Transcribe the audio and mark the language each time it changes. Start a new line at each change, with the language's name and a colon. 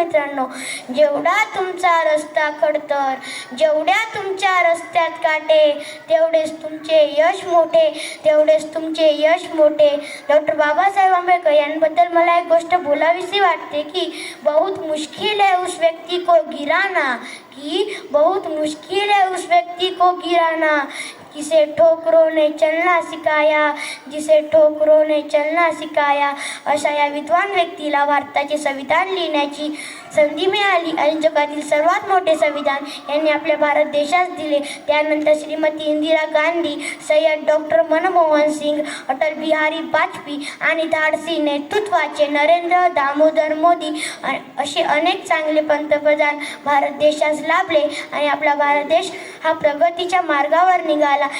Marathi: मित्रांनो, जेवढा तुमचा रस्ता खडतर, जेवढ्या तुमच्या रस्त्यात काटे, तेवढेच तुमचे यश मोठे, तेवढेच तुमचे यश मोठे. डॉ. बाबासाहेब आंबेडकर यांबद्दल मला एक गोष्ट बोलावीशी वाटते की
Hindi: बहुत मुश्किल है उस व्यक्ति को गिराना, बहुत मुश्किल है उस व्यक्ति को गिराना जिसे ठोकरों ने चलना सिखाया, जिसे ठोकरों ने चलना सिखाया.
Marathi: अशा या विद्वान व्यक्तीला भारताचे संविधान लिहिण्याची संधी मिळाली आणि जगातील सर्वात मोठे संविधान यांनी आपल्या भारत देशास दिले. त्यानंतर श्रीमती इंदिरा गांधी, सय्यद डॉ. मनमोहन सिंग, अटल बिहारी वाजपेयी आणि धाडसी नेतृत्वाचे नरेंद्र दामोदर मोदी असे अनेक चांगले पंतप्रधान भारत देशास लाभले आणि आपला भारत देश हा प्रगतीच्या मार्गावर निघाला.